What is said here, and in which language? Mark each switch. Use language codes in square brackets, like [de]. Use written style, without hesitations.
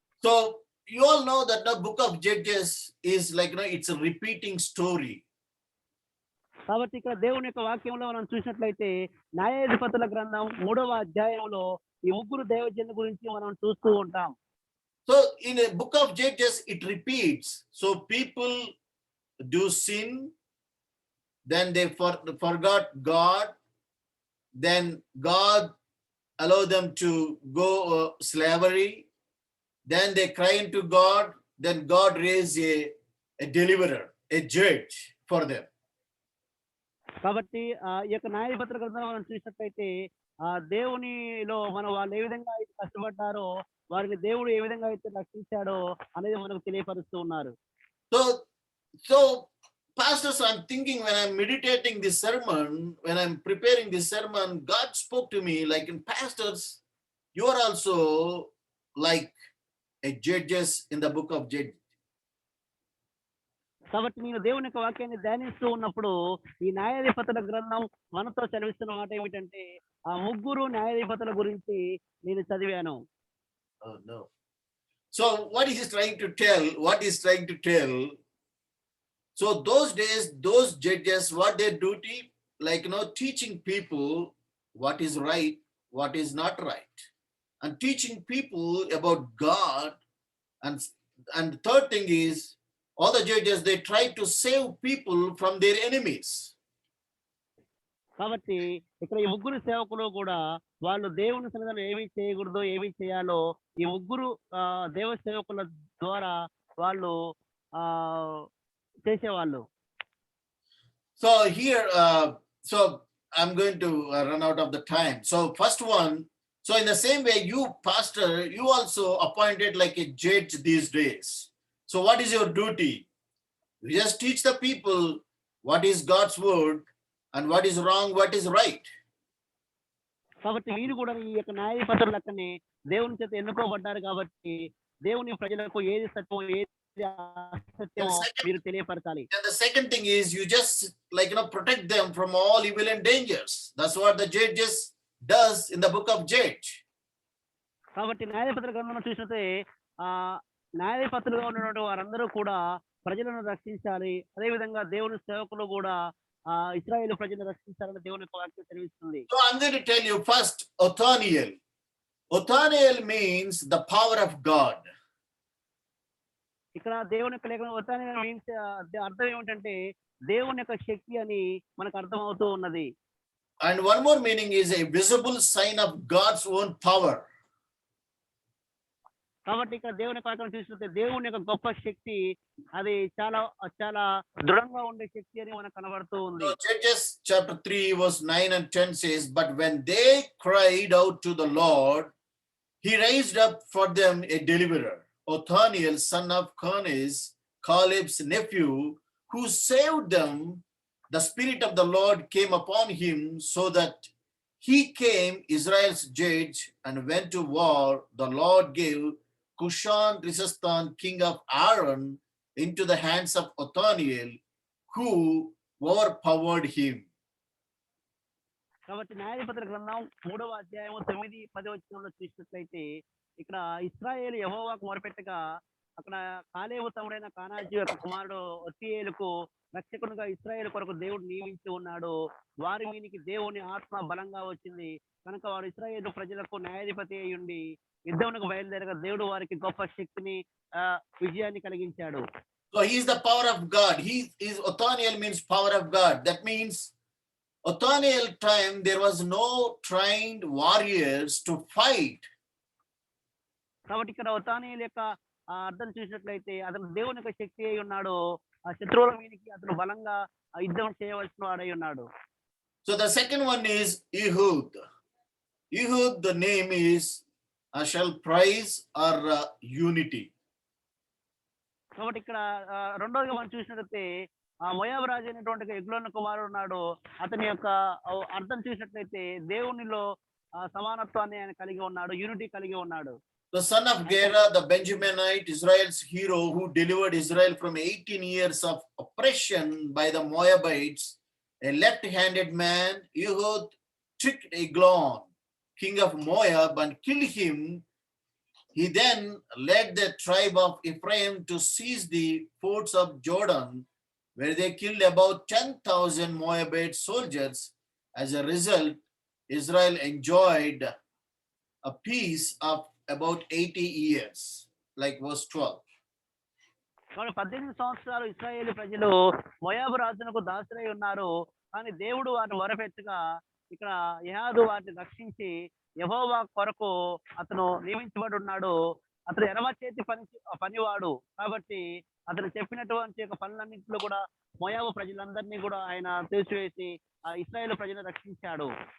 [en] So you all know that the book of Judges is like it's a repeating story. [te] కాబట్టి ఇక్కడ దేవుని యొక్క వాక్యంలో మనం చూసినట్లయితే న్యాయాధిపతుల గ్రంథం 3వ అధ్యాయంలో ఈ 3 దైవజనుల గురించి మనం చూస్తూ ఉంటాం. [en] So in the book of Judges it repeats. So people do sin, then they forgot God, then God allow them to go slavery, then they cry into God, then God raise a deliverer, a judge for them. [te] కాబట్టి ఈ యొక్క న్యాయాధిపతుల గ్రంథం మనం చూసినట్లయితే దేవునిలో మనం వాళ్ళు ఏ విధంగా అయితే కష్టపడ్డారో వారిని దేవుడు ఏ విధంగా అయితే రక్షించాడో అనేది మనకు తెలియపరుస్తూ ఉన్నారు. [en] So pastors, I'm thinking when I'm meditating this sermon, when I'm preparing this sermon, God spoke to me like, in pastors, you are also like a judges in the book of Judges. [te] కాబట్టి నేను దేవుని యొక్క వాక్యాన్ని ధ్యానిస్తూ ఉన్నప్పుడు ఈ న్యాయాధిపతుల గ్రంథం మనతో చదివిస్తున్న మాట ఏమిటంటే ఆ ముగ్గురు న్యాయాధిపతుల గురించి నేను చదివాను. [en] Oh no. So what he's trying to tell, so those days, those judges, what their duty, like, teaching people what is right, what is not right, and teaching people about God. And third thing is, all the judges, they try to save people from their enemies. [te] కాబట్టి ఇక్కడ ఈ ముగ్గురు సేవకులు కూడా వాళ్ళు దేవుని సన్నిధిలో ఏమి చేయకూడదో ఏమి చేయాలో ఈ ముగ్గురు దేవ సేవకుల ద్వారా వాళ్ళు చేసేవాళ్ళు. [en] So here, so I'm going to run out of the time. So first one, so in the same way, you pastor, you also appointed like a judge these days. So what is your duty? You just teach the people what is God's word and what is wrong, what is right. [te] కాబట్టి వీరు కూడా ఈ యొక్క న్యాయాధిపతుల లెక్కనే దేవుని చేత ఎన్నుకోబడ్డారు కాబట్టి దేవుని ప్రజలకు ఏది సత్యం ఏది అసత్యమో మీరు తెలియపరచాలి. [en] And the second thing is, you just like protect them from all evil and dangers. That's what the judges does in the book of Judges. [te] కాబట్టి న్యాయాధిపతుల గ్రంథంలో చూసినట్టే న్యాయాధిపతులుగా ఉన్నటువంటి వారందరూ కూడా ప్రజలను రక్షించాలి. అదేవిధంగా దేవుని సేవకులు కూడా ఇశ్రాయేలు ప్రజలను రక్షించాలని దేవుని యొక్క వాక్యం తెలియజేస్తుంది. [en] So I'm going to tell you first, Othniel. Othniel means the power of God. [te] ఇక్కడ దేవుని యొక్క లేఖనం Othniel మీన్స్ అర్థం ఏమిటంటే దేవుని యొక్క శక్తి అని మనకు అర్థం అవుతూ ఉన్నది. [en] And one more meaning is a visible sign of God's own power. [te] కాబట్టి ఇక్కడ దేవుని వాక్యం చూసినట్లయితే దేవుని యొక్క గొప్ప శక్తి అది చాలా చాలా దృఢంగా ఉండే శక్తి అని మనకు కనబడుతూ ఉంది. [en] Judges chapter 3 verse 9 and 10 says, but when they cried out to the Lord, he raised up for them a deliverer, Othniel, son of Kenaz, Caleb's nephew, who saved them. The spirit of the Lord came upon him, so that he came Israel's judge and went to war. The Lord gave Cushan-Rishathaim, king of Aram, into the hands of Othniel, who overpowered him. [te] కాబట్టి న్యాయాధిపతుల గ్రంథం 3వ అధ్యాయం 9-10 వచనంలో చూసినట్లయితే ఇక్కడ ఇశ్రాయేలు యెహోవాకు మొరపెట్టగా అక్కడ కాలేబు తమ్ముడైన కానాజు యొక్క కుమారుడు ఒత్నియేలుకు రక్షకునిగా ఇశ్రాయేలు కొరకు దేవుడు నియమించి ఉన్నాడు. వారి మీనికి దేవుని ఆత్మ బలంగా వచ్చింది కనుక వారు ఇశ్రాయేలు ప్రజలకు న్యాయాధిపతి అయి ఉండి యుద్ధమునకు బయలుదేరగా దేవుడు వారికి గొప్ప శక్తిని విజయాన్ని కలిగించాడు. [en] So he is the power of God. Othniel means power of God. That means Othniel time there was no trained warriors to fight. [te] కాబట్టి ఇక్కడ ఒత్నియేలు యొక్క అర్థం చూసినట్లయితే అతను దేవుని యొక్క శక్తి అయి ఉన్నాడు. ఆ శత్రువుల మీదకి అతను బలంగా యుద్ధం చేయవలసిన వాడై ఉన్నాడు. [en] So the second one is Ehud. Ehud, the name is shall praise or unity. [te] కాబట్టి ఇక్కడ రెండోదిగా మనం చూసినట్లయితే మోయాబు రాజు అయినటువంటి ఎగ్లోను కుమారుడు ఉన్నాడు. అతని యొక్క అర్థం చూసినట్లయితే దేవునిలో సమానత్వాన్ని ఆయన కలిగి ఉన్నాడు, యూనిటీ కలిగి ఉన్నాడు. [en] The son of Gera, the Benjaminite, Israel's hero, who delivered Israel from 18 years of oppression by the Moabites, a left-handed man, Ehud took Eglon, king of Moab, and killed him. He then led the tribe of Ephraim to seize the forts of Jordan, where they killed about 10,000 Moabite soldiers. As a result, Israel enjoyed a peace of about 80 years, like verse 12. [te] కాబట్టి 18 సంవత్సరాలు ఇశ్రాయేలు ప్రజలు మోయాబు రాజునకు దాసులై ఉన్నారు. కానీ దేవుడు వారిని మొరపెట్టగా ఇక్కడ యెహోవా వారిని రక్షించి యెహోవా కొరకు అతను నియమించబడి ఉన్నాడు. అతను ఎడమ చేతి పనివాడు కాబట్టి అతను చెప్పినటువంటి పనులన్నింటిలో కూడా మోయాబు ప్రజలందరినీ కూడా ఆయన తీసివేసి ఆ ఇశ్రాయేలు ప్రజలను రక్షించాడు.